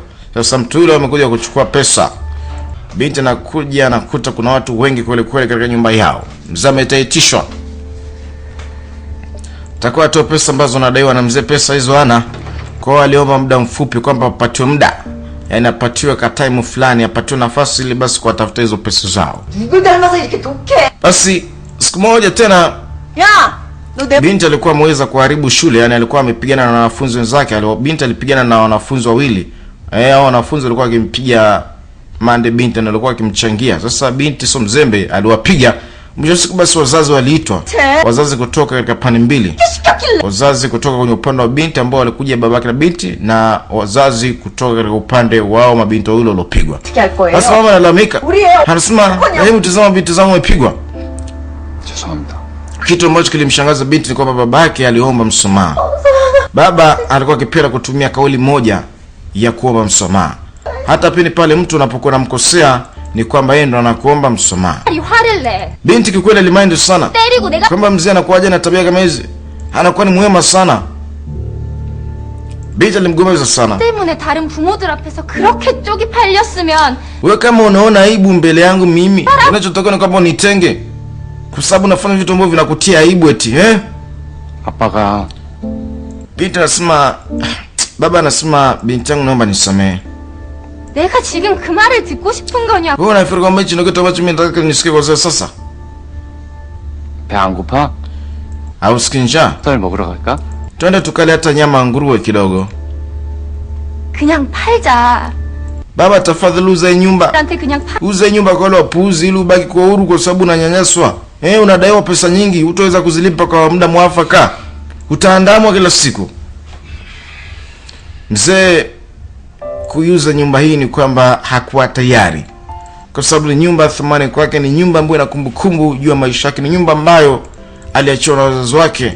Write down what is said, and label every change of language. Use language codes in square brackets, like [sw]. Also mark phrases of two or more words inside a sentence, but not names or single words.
[sw] Sasa mtu yule amekuja kuchukua pesa. Binti anakuja anakuta kuna watu wengi kweli kweli katika nyumba yao. Mzee ametaitishwa, takuwa atoe pesa ambazo anadaiwa na mzee. Pesa hizo hana, kwa hiyo aliomba muda mfupi kwamba apatiwe muda, yaani apatiwe ka time fulani, apatiwe nafasi ili basi kuwatafuta hizo pesa zao. [ko] 누굴 닮아서 이렇게 독해? [sw] Basi siku moja tena [ko] 야, 너 내 [sw] binti alikuwa ameweza kuharibu shule, yani alikuwa amepigana na wanafunzi wenzake. Binti alipigana na wanafunzi wawili. Hao wanafunzi walikuwa wakimpiga mande binti na walikuwa wakimchangia. Sasa binti sio mzembe, aliwapiga. Mwisho siku basi wazazi waliitwa. Wazazi kutoka katika pande mbili. Wazazi kutoka kwenye upande wa binti ambao walikuja babake na binti, na wazazi kutoka katika upande wao mabinti wawili waliopigwa. [ko] 어떻게 할 거예요? [sw] Sasa mama analalamika. Anasema, "Hebu tazama binti zangu wamepigwa." [ko] 죄송합니다. [sw] Kitu ambacho kilimshangaza binti ni kwamba babake aliomba msamaha. Baba alikuwa akipenda kutumia kauli moja ya kuomba msamaha. Hata pindi pale mtu unapokuwa unamkosea ni kwamba yeye ndo anakuomba msamaha. [ko] 화를 내. [sw] Binti kikweli alimaindi sana [ko] 때리고 내가 [sw] kwamba mzee anakuwaje na tabia kama hizi, anakuwa ni mwema sana. Binti alimgomeza sana. [ko] 때문에 다른 부모들 앞에서 그렇게 쪽이 팔렸으면 [sw] Wewe kama unaona aibu mbele yangu mimi, unachotaka ni kwamba unitenge kwa sababu nafanya vitu ambavyo vinakutia aibu eti, [ko] 아빠가 [sw] Binti anasema, baba anasema, binti yangu naomba nisamehe. [ko] 내가 지금 그 말을 듣고 싶은 거냐? [sw] Wewe unafikiri kwamba hichi ndio kitu ambacho mimi nataka nisikie kwa sasa? [ko] 배 안 고파? [sw] Au sikii njaa? [ko] 쌀 먹으러 갈까? [sw] Twende tukale hata nyama ya nguruwe kidogo. [ko] 그냥 팔자. [sw] Baba tafadhali uze nyumba. [ko] 나한테 그냥 파. [sw] Uze nyumba kwa wale wapuuzi ili ubaki kwa uhuru, kwa sababu unanyanyaswa. Unadaiwa pesa nyingi, hutaweza kuzilipa kwa muda mwafaka. Utaandamwa kila siku. Mzee kuuza nyumba hii ni kwamba hakuwa tayari, kwa sababu ni nyumba ya thamani kwake, ni nyumba ambayo ina kumbukumbu juu ya maisha yake, ni nyumba ambayo aliachiwa na wazazi wake.